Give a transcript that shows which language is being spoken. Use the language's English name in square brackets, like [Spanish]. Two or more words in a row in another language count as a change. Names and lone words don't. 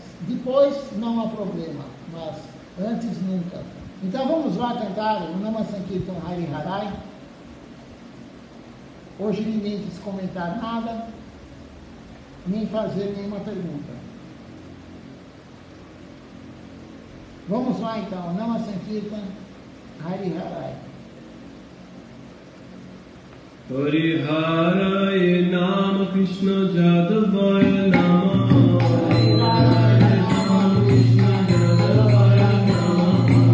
[Portuguese] Depois não há problema, mas antes nunca. Então vamos lá cantar o [Sanskrit] नाम संकीर्तन हरि हरये. [Portuguese] Hoje ninguém quis comentar nada, nem fazer nenhuma pergunta. Vamos lá então, [Sanskrit] नाम संकीर्तन हरि हरये. हरि हरये नमः कृष्ण यादवाय नमः. हरि हरये नमः कृष्ण यादवाय नमः.